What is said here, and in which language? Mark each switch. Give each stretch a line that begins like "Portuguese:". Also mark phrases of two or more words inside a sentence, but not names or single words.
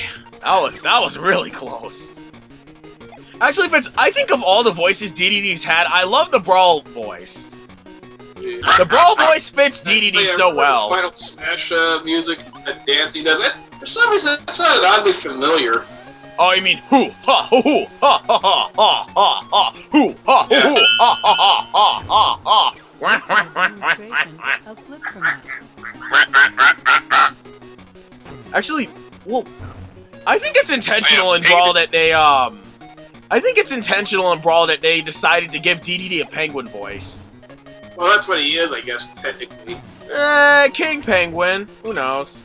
English: That was really close. Actually, I think of all the voices Dedede's had, I love the Brawl voice. The Brawl voice fits Dedede so well. Final Smash music, that dance he does. For some reason, that sounded oddly familiar. Oh, you mean hoo ha hoo hoo ha ha ha ha ha ha hoo ha hoo hoo ha ha ha ha ha. Actually, well, I think it's intentional in Brawl that they decided to give Dedede a penguin voice. Well, that's what he is, I guess, technically. King Penguin. Who knows?